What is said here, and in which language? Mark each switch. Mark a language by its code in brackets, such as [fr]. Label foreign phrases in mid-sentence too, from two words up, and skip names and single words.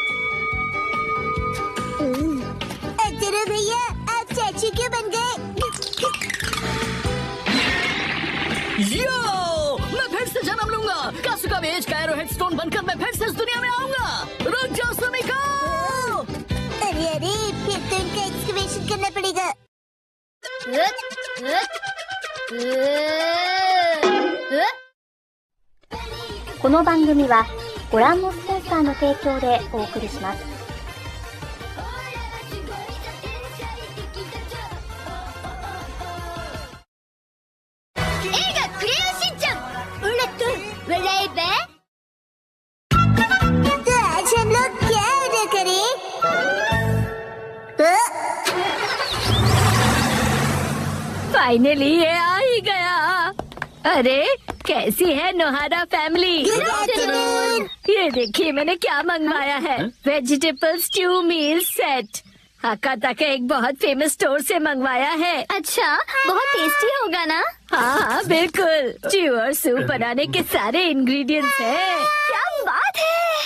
[hi] अरे भैया, आप चाची क्यों बन गए? यो, मैं फिर से जन्म लूंगा। कासुकाबे एज का एरोहेड स्टोन बनकर मैं फिर से इस दुनिया में आऊंगा। रुक जाओ सुमिको। अरे, फिर तो इनका एक्सकवेशन करना पड़ेगा। [ja] この番組はご覧のスポンサーの提供でお送りします。 [hi] 映画クレヨンしんちゃん उन लोग तो बड़े बे। तो आज हम लोग क्या ऑर्डर करें? फाइनली ये आ ही गया। अरे, कैसी है नोहारा फैमिली? [en] Good afternoon. [hi] ये देखिए मैंने क्या मंगवाया है। [en] vegetable stew meal set. [hi] हकाता के एक बहुत फेमस स्टोर से मंगवाया है। अच्छा, बहुत टेस्टी होगा ना? हाँ बिल्कुल, स्ट्यू और सूप बनाने के सारे इंग्रेडिएंट्स हैं। क्या बात है!